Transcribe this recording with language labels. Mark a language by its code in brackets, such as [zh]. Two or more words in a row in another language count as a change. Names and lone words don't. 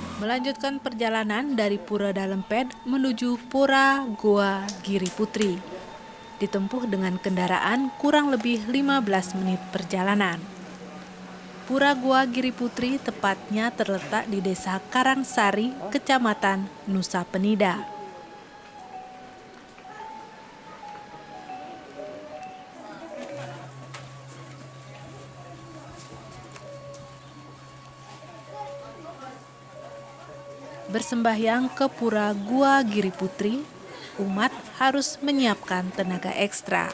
[id] melanjutkan perjalanan dari Pura Dalempet menuju Pura Goa Giri Putri. Ditempuh dengan kendaraan kurang lebih 15 menit perjalanan. Pura Goa Giri Putri tepatnya terletak di Desa Karangsari, Kecamatan Nusa Penida. Bersembahyang ke Pura Goa Giri Putri, umat harus menyiapkan tenaga ekstra.